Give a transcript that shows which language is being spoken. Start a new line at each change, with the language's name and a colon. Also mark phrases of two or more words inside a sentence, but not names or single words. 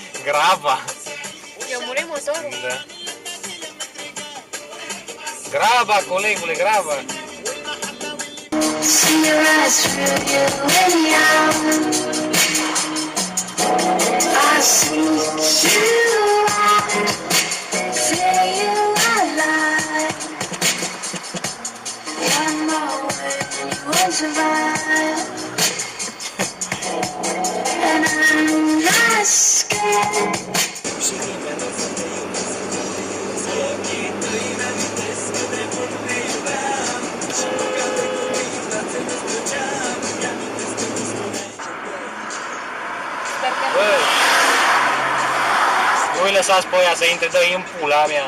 Romanian: Grava. Eu murit motorul? Da. Grava, colegule, grava.
English: See your eyes through you anyhow. I see you out, feel you alive. One more word and you won't survive. And I'm not scared.
Romanian: Bă, nu-i lăsați pe aia să intre, dă-i în pula mea.